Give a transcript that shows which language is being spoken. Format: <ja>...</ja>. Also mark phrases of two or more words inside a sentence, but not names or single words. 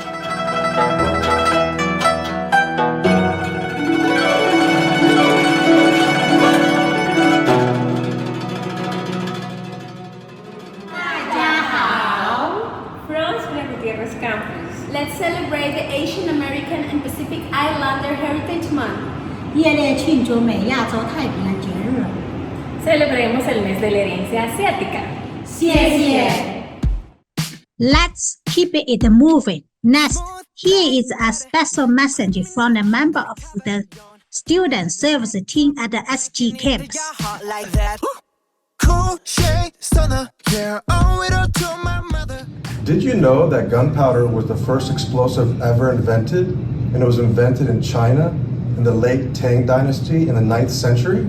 <en>Gutierrez campus. Let's celebrate the Asian American and Pacific Islander Heritage Month.</en> <zh>热烈庆祝美亚洲太平洋节日。</zh> <es>Celebremos el mes de la herencia asiática.</es> <en>谢谢。Let's keep it moving. Next, here is a special message from a member of the student service team at the SG campus. Did you know that gunpowder was the first explosive ever invented, and it was invented in China in the late Tang dynasty in the 9th century?</en>